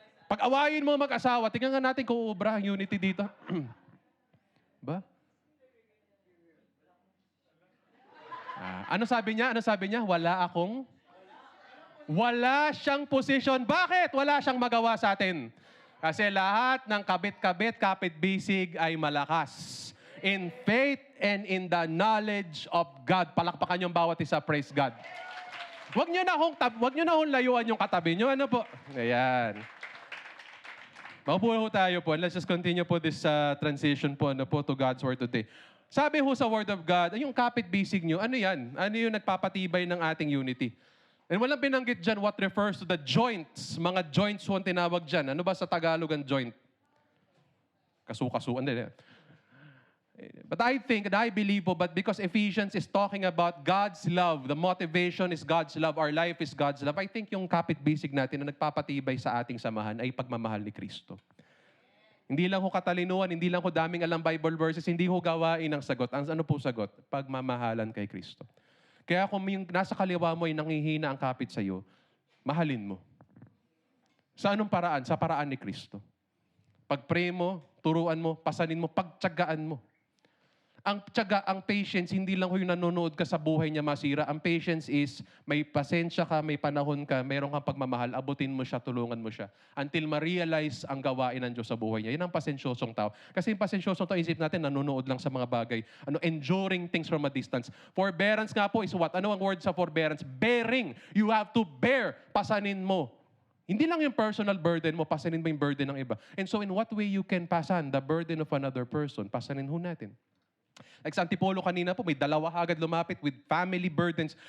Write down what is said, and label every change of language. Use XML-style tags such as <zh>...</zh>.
<tl>Pag-awayin mo mag-asawa, tingnan nga natin kung uubra ang unity dito. Ba? Ano sabi niya? Wala siyang posisyon. Bakit? Wala siyang magawa sa atin. Kasi lahat ng kabit-kabit, kapit-bisig ay malakas.</tl> <en>In faith and in the knowledge of God.</en> <tl>Palakpakan yung bawat isa.</tl> <en>Praise God.</en> <tl>Huwag nyo na hong layuan yung katabi nyo. Ano po? Ayan. Maupo ho tayo po.</tl> <en>Let's just continue po this transition po, to God's Word today.</en> <tl>Sabi ho sa Word of God, yung kapit-bisig nyo, ano yan? Ano yung nagpapatibay ng ating unity?</tl> <en>And</en> <tl>walang binanggit dyan</tl> <en>what refers to the joints.</en> <tl>Mga joints ho ang tinawag dyan. Ano ba sa Tagalog ang joint? Kasu-kasu. Hindi.</tl> <en>But I think and I believe po, but because Ephesians is talking about God's love, the motivation is God's love, our life is God's love, I think</en> <tl>yung kapit-bisig natin na nagpapatibay sa ating samahan ay pagmamahal ni Kristo. Hindi lang ho katalinuhan, hindi lang ho daming alam Bible verses, hindi ho gawain ang sagot. Ano po sagot? Pagmamahalan kay Kristo. Kaya kung yung nasa kaliwa mo ay nanghihina ang kapit sa iyo, mahalin mo. Sa anong paraan? Sa paraan ni Kristo. Pag-pray mo, turuan mo, pasanin mo, pagtyagaan mo. Ang tiyaga, ang patience, hindi lang yung nanonood ka sa buhay niya masira. Ang patience is, may pasensya ka, may panahon ka, mayroon kang pagmamahal, abutin mo siya, tulungan mo siya. Until ma-realize ang gawain ng Diyos sa buhay niya. Yan ang pasensyosong tao. Kasi yung pasensyosong tao, isip natin, nanonood lang sa mga bagay.</tl> <en>Enduring things from a distance. Forbearance nga po is what?</en> <tl>Ano ang</tl> <en>word sa forbearance? Bearing. You have to bear.</en> <tl>Pasanin mo. Hindi lang yung</tl> <en>personal burden</en> <tl>mo, pasanin mo yung burden ng iba.</tl> <en>And so in what way you can pasan the burden of another person?</en> <tl>Pasanin ho natin. Like sa Antipolo kanina po, may dalawa agad lumapit</tl> <en>with family burdens.</en>